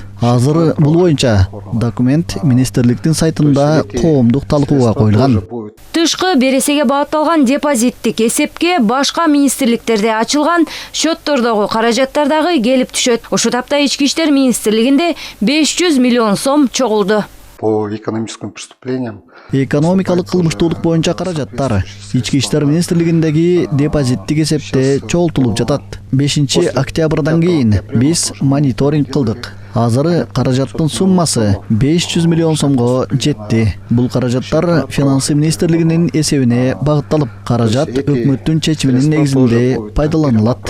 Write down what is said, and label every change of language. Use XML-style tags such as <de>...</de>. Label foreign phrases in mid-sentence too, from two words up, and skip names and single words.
<ky>Азыр бул боюнча документ министрликтин сайтында коомдук талкууга коюлган. Тышкы бересеге багытталган депозиттик эсепке башка министрликтерде ачылган счеттордогу каражаттар дагы келип түшөт. Ошол тапта Ички иштер министрлигинде 500 миллион сом чогулду.</ky> <ru>По экономическим преступлениям.</ru> <ky>Экономикалык кылмыштуулук боюнча каражаттар Ички иштер министрлигиндеги депозиттик эсепте чогултулуп жатат. 5-октябрдан кийин биз мониторинг кылдык. Азыр каражаттын суммасы 500 миллион сомго жетти. Бул каражаттар финансы министрлигинин эсебине багытталып, каражат өкмөттүн чечиминин негизинде пайдаланылат.</ky>